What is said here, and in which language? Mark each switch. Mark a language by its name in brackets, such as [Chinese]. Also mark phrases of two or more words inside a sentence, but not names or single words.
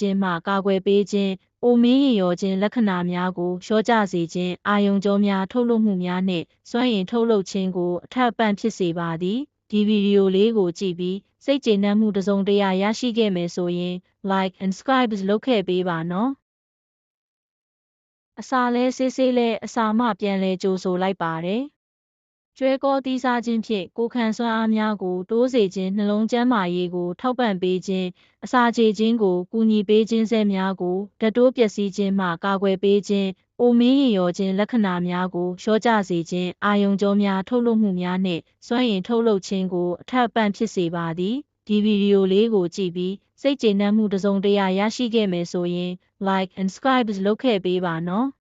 [Burmese] ခြင်းမှကာကွယ်ပေးခြင်းအိုမင်းရင်ရောခြင်းလက္ခဏာများကိုလျှော့ကျစေခြင်းအာယုံကြောများထုတ်လွှတ်မှုများနှင့်စွမ်းအင်ထုတ်လုပ်ခြင်းကိုအထက်ပံ့ဖြစ်စေပါသည်။ဒီဗီဒီ ယိုလေးကိုကြည့်ပြီးစိတ်ကျေနပ်မှုတစ်စုံတစ်ရာရရှိခဲ့မယ်ဆိုရင် [English] like and subscribe [Burmese] လုပ်ခဲ့ပေးပါနော်။အစာလဲဆေးဆေးလဲအစာ မှပြန်လဲကြိုဆိုလိုက်ပါတယ်။ကျွဲကောတီးစားခြင်းဖြင့်ကိုယ်ခံစွမ်းအားများကိုတိုးစေခြင်းနှလုံးကျန်းမာရေးကိုထောက်ပံ့ပေးခြင်းအစာကြေခြင်းကိုကူညီပေးခြင်းစက်များကိုဓာတ်တိုးပျက်စီးခြင်းမှကာကွယ်ပေးခြင်းအိုမင်းရင်ရောခြင်းလက္ခဏာများကိုလျှော့ကျစေခြင်းအာယုံကြောများထုတ်လွှတ်မှုများနှင့်စွမ်းအင်ထုတ်လုပ်ခြင်းကိုအထက်ပံ့ဖြစ်စေပါသည်။ဒီဗီဒီယိုလေးကိုကြည့်ပြီးစိတ်ကျေနပ်မှုတစ်စုံတစ်ရာရရှိခဲ့မယ်ဆိုရင် [English] like and subscribe [Burmese] လုပ်ခဲ့ပေးပါနော်။